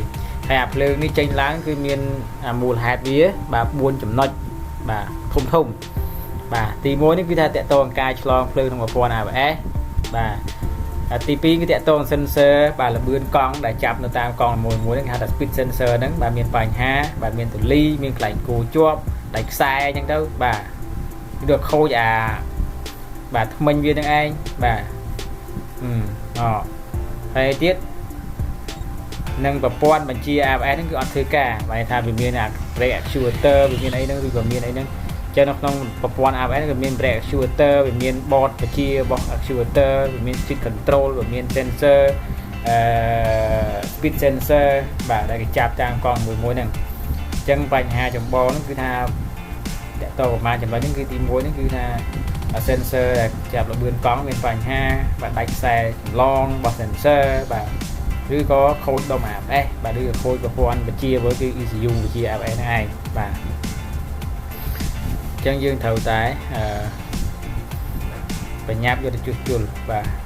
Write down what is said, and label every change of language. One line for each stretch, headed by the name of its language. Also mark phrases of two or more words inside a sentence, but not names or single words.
Khmer: ហើយអាភ្លើងនេះចេញឡើងគឺមានមូលហេតុវាបាទ4ចំណុចបាទធំបាទទី1នេះគឺថាតាក់ទងការឆ្លងភ្លើងក្នុងប្រព័ន្ធ ABS បាទទី2គឺតាក់ទង sensor បាទល្បឿនកង់ដែលចាប់នៅតាមកង់មួយហ្នឹងគេហៅថា
English: speed sensor
Khmer: ហ្នឹងបាទមានបញ្ហាបាទមានទូលីមានកន្លែងគោជាប់ដៃខ្សែអញ្ចឹងទៅបាទវាខូចបាទថ្មិញវានឹងឯងបាទ ហើយទៀតនឹងប្រព័ន្ធបញ្ជា ABS ហ្នឹងគឺអត់ធ្វើការបាទថាវាមាន
English: brake actuator
Khmer: វាមានអីហ្នឹងឬក៏មានអីហ្នឹងចឹងនៅក្នុងប្រព័ន្ធ ABS ក៏មាន
English: brake actuator
Khmer: វាមាន board បញ្ជារបស់ actuator វាមាន
English: speed control
Khmer: វាមាន sensor
English: speed sensor
Khmer: បាទដែលគេចាប់តាមកង់មួយហ្នឹងអញ្ចឹងបញ្ហាចម្បងហ្នឹងគឺថាតើតប្រមាណចំណុចហ្នឹងគឺទី1ហ្នឹងគឺថា sensor ដែលចាប់ល្បឿនកង់មានបញ្ហាបាទដាច់ខ្សែចម្លងរបស់ sensor បាទឬក៏ខូចដុំ ABS បាទឬក៏ខូចប្រព័ន្ធបញ្ជាគឺ ECU បញ្ជា ABS ហ្នឹងឯងបាទអញ្ចឹងយើងត្រូវតែបញ្ញាប់យកទៅជួសជុលបាទ